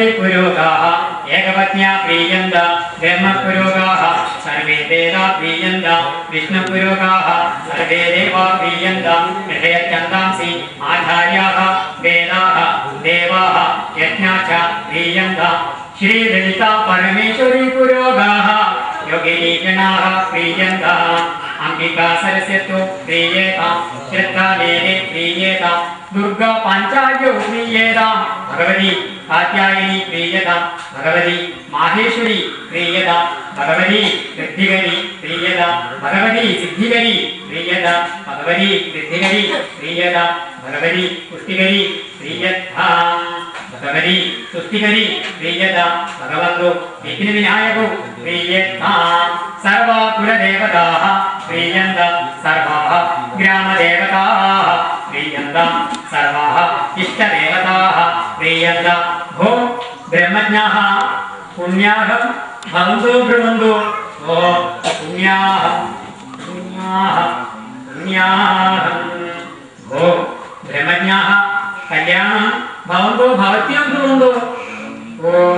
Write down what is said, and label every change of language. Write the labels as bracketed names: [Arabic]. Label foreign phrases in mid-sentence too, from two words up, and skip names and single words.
[Sanskrit] पुरोगाः एकपत्न्या प्रीयन्ता ब्रह्मपुरोगाः सर्वे वेदा प्रीयन्ता विष्णुपुरोगाः सर्वे देवा प्रीयन्ता हृदयचन्दांसि आचार्याः वेदाः देवाः यज्ञा च प्रीयन्ता श्री ललिता परमेश्वरी पुरोगाः योगिनीगणाः प्रीयन्ताः अंबिका सरस्वती प्रीयेताम् श्रद्धादेवी प्रीयेताम् दुर्गा पाञ्चाल्यो प्रीयेताम् भगवती कात्यायनी प्रीयताम् भगवती माहेश्वरी प्रीयताम् भगवती ऋद्धिगरी പ്രിയത ഭഗവതി സിദ്ധികരി പ്രിയത ഭഗവതി സിദ്ധികരി പ്രിയത ഭഗവതി പുഷ്ടികരി പ്രിയത ഭഗവതി തുഷ്ടികരി പ്രിയത ഭഗവന്തോ വിഘ്ന വിനായകോ പ്രിയത സർവ കുലദേവതാഃ പ്രിയന്ത സർവാഃ ഗ്രാമദേവതാഃ പ്രിയന്ത സർവാഃ ഇഷ്ടദേവതാഃ പ്രിയന്ത ഭോ ബ്രഹ്മജ്ഞാഃ പുണ്യാഹം ഭവന്തു ബ്രുവന്തു ഓ പുണ്യാഹം പുണ്യാഹം പുണ്യാഹം ഭോ ബ്രഹ്മജ്ഞാഃ കല്യാണം ഭവന്തു ഭവത്യം ബ്രുവന്തു ഓ